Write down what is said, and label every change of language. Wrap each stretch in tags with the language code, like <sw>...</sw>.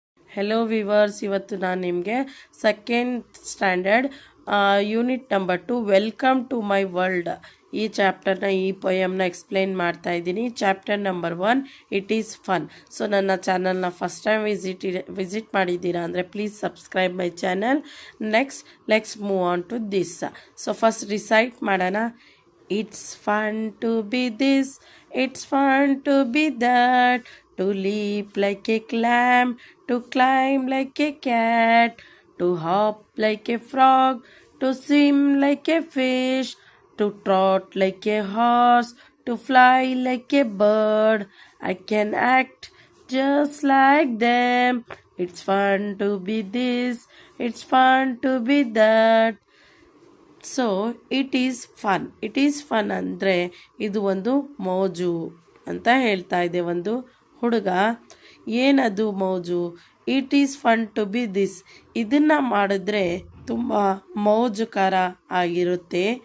<kn>Hello viewers, ಇವತ್ತು ನಾನು ನಿಮಗೆ second standard unit number 2 welcome to my world ಈ ಚಾಪ್ಟರ್ನ ಈ ಪೊಯಮ್ನ ಎಕ್ಸ್ಪ್ಲೈನ್ ಮಾಡ್ತಾ ಇದ್ದೀನಿ.</kn> <en>Chapter number 1 it is fun.</en> <kn>So ನನ್ನ ಚಾನಲ್ನ ಫಸ್ಟ್ ಟೈಮ್ ವಿಸಿಟ್ ಮಾಡಿದ್ದೀರಾ ಅಂದರೆ</kn> <en>Please subscribe my channel. Next let's move on to this. So first recite</en> <kn>ಮಾಡೋಣ.</kn> <en>It's fun to be this, it's fun to be that, to leap like a clam, to climb like a cat, to hop like a frog, to swim like a fish, to trot like a horse, to fly like a bird. I can act just like them. It's fun to be this, it's fun to be that.</en> <kn>So</kn> <en>it is fun</en> <kn>ಅಂದರೆ ಇದು ಒಂದು ಮೋಜು ಅಂತ ಹೇಳ್ತಾ ಇದೆ ಒಂದು ಹುಡುಗ. ಏನದು ಮೋಜು?</kn> <en>It is fun to be this.</en> <kn>ಇದನ್ನು ಮಾಡಿದ್ರೆ ತುಂಬ ಮೋಜುಕರ ಆಗಿರುತ್ತೆ.</kn>